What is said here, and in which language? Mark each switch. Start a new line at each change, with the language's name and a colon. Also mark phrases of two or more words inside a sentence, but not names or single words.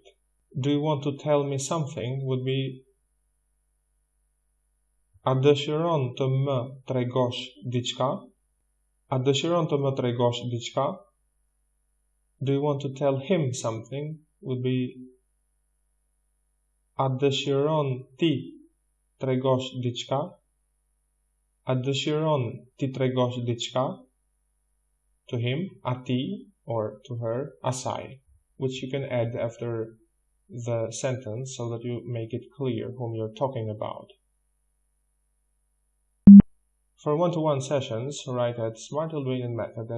English: Do you want to tell me something would be
Albanian: a dëshiron të më tregosh diçka? A dëshiron të më tregosh diçka?
English: Do you want to tell him something would be
Albanian: a dëshiron ti tregosh diçka? A dëshiron ti tregosh diçka?
English: To him, atij, or to her, asaj, which you can add after the sentence so that you make it clear whom you're talking about. For one-to-one sessions, write at smartalbanianmethod@gmail.com.